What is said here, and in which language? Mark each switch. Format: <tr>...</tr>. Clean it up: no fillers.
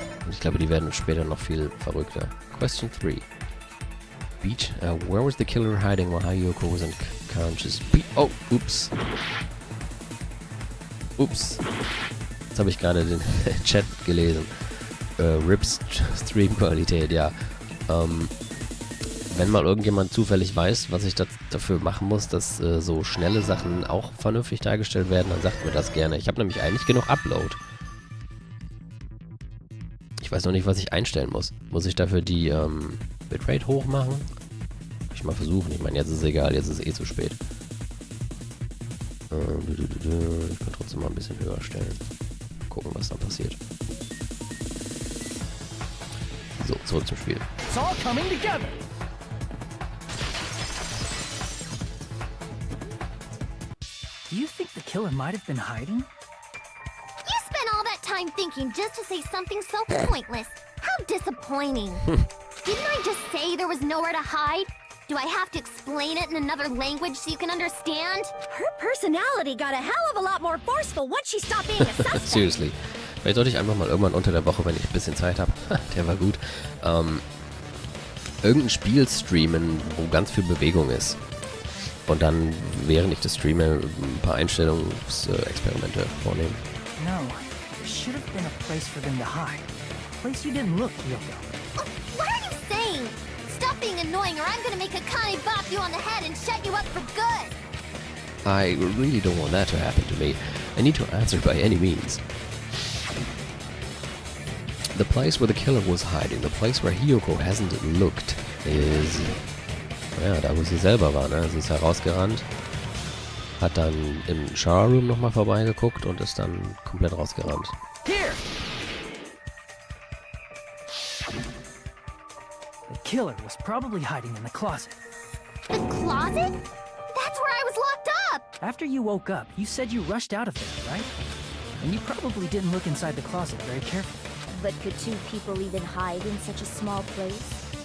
<de>Ich glaube, die werden später noch viel verrückter.</de> <en>Question 3. Beach. Where was the killer hiding while Hiyoko was unconscious? Oh, oops.</en> <de>Ups. Jetzt habe ich gerade den Chat gelesen. Rips Stream-Qualität, ja. Wenn mal irgendjemand zufällig weiß, was ich dafür machen muss, dass so schnelle Sachen auch vernünftig dargestellt werden, dann sagt mir das gerne. Ich habe nämlich eigentlich genug Upload. Ich weiß noch nicht, was ich einstellen muss. Muss ich dafür die Bitrate hoch machen? Ich mal versuchen. Ich meine, jetzt ist es egal. Jetzt ist es eh zu spät. Ich kann trotzdem mal ein bisschen höher stellen. Gucken, was dann passiert. So, zurück zum Spiel.</de> <en>It's all coming together. Do you think the killer might have been hiding? You spent all that time thinking just to say something so pointless. How disappointing. Didn't I just say there was nowhere to hide? Do I have to explain it in another language so you can understand? Her personality got a hell of a lot more forceful once she stopped being a suspect. Seriously.</en> <de>Vielleicht sollte ich einfach mal irgendwann unter der Woche, wenn ich ein bisschen Zeit habe, der war gut, irgendein Spiel streamen, wo ganz viel Bewegung ist. Und dann, während ich das streame, ein paar Einstellungsexperimente vornehmen.</de> <en>No, there should have been a place for them to hide. A place you didn't look, Hiyoko. What are you saying? Stop being annoying or I'm gonna make Akane bop you on the head and shut you up for good. I really don't want that to happen to me. I need to answer by any means. The place where the killer was hiding, the place where Hiyoko hasn't looked, is...</en> <de>Ja, da wo sie selber war, ne? Sie ist herausgerannt, hat dann im Shower Room nochmal vorbeigeguckt und ist dann komplett rausgerannt.</de> <en>Here! The killer was probably hiding in the closet. The closet? That's where I was locked up! After you woke up, you said you rushed out of there, right? And you probably didn't look inside the closet very carefully. But could two people even hide in such a small place?</en>